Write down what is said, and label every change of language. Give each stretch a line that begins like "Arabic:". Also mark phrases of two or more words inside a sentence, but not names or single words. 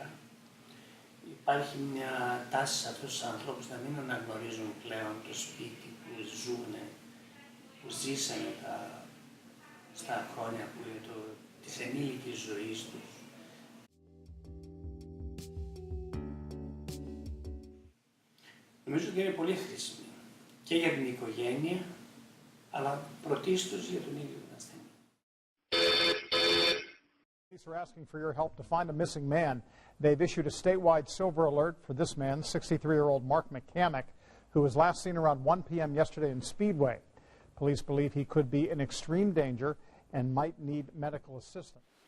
Greek: Υπάρχει μια τάση σε αυτούς τους ανθρώπους να μην αναγνωρίζουν πλέον το σπίτι που ζουν, που ζήσανε στα χρόνια που είναι της ενήλικης ζωής τους. Νομίζω ότι είναι πολύ χρήσιμη και για την οικογένεια, αλλά πρωτίστως για τον ίδιο τον ασθενή.
English: Police are asking for your help to find a missing man. They've issued a statewide silver alert for this man, 63-year-old Mark McCamick, who was last seen around 1 p.m. yesterday in Speedway. Police believe he could be in extreme danger and might need medical assistance.